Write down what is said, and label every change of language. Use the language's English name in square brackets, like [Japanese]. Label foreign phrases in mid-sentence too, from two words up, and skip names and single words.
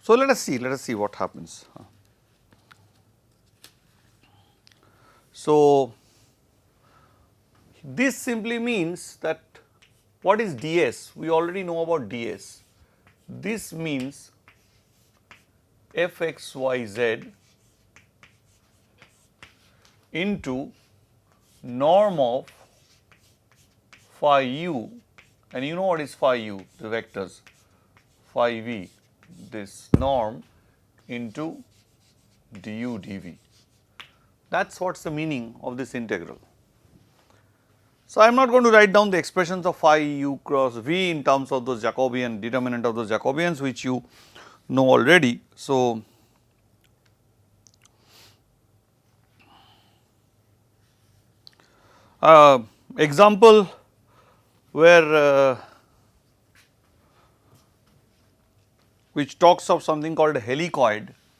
[English] So, let us see what happens. So, this simply means that what is ds? We already know about ds. This means f x y z into norm of phi u, and you know what is phi u, the vectors phi v, this norm into du dv. That is what is the meaning of this integral. So, I am not going to write down the expressions of phi u cross v in terms of those Jacobian determinant of those Jacobians, which you know already. So, example where which talks of something called a helicoid.